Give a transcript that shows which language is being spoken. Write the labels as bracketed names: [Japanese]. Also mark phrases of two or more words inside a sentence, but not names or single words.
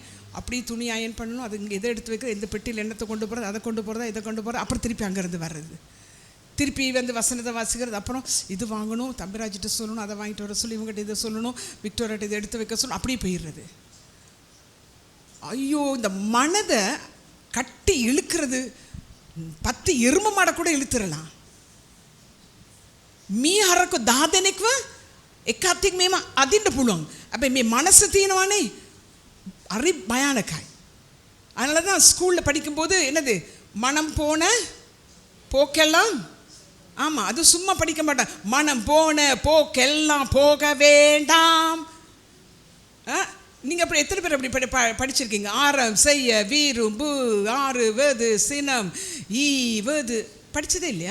[Tamil] அப்படி துணி அயன் பண்ணணும், அது இங்கே எதை எடுத்து வைக்கிற, எந்த பெட்டியில் எண்ணத்தை கொண்டு போகிறது, அதை கொண்டு போகிறதா, இதை கொண்டு போகிறதா, அப்புறம் திருப்பி அங்கேருந்து வர்றது, திருப்பி வசனத்தை வாசிக்கிறது, அப்புறம் இது வாங்கணும், தம்பிராஜிட்ட சொல்லணும், அதை வாங்கிட்டு வர சொல்லி, இவங்ககிட்ட இதை சொல்லணும், விக்டோரியாட்ட இதை எடுத்து வைக்க சொல்லணும், அப்படியே போயிடுறது. ஐயோ, இந்த மனதை கட்டி இழுக்கிறது 10 எரும மாட கூட இழுத்துடலாம். [Sinhala] மீ හරක 10 දෙනෙක්ව එකත් මේම අදින්න පුළුවන්. හැබැයි මේ මනස තියෙනවනේ හරි භයානකයි. [Tamil] அதனால தான் ஸ்கூலில் படிக்கும்போது என்னது, மனம் போன போக்கெல்லாம், அது சும்மா படிக்க மாட்டேன், மனம் போன போக்கெல்லாம் போக வேண்டாம். நீங்கள் அப்படி எத்தனை பேர் அப்படி படிச்சிருக்கீங்க? ஆரம் செய்ய வீரும்பு ஆறுவது சினம் ஈவது படித்ததே இல்லையா?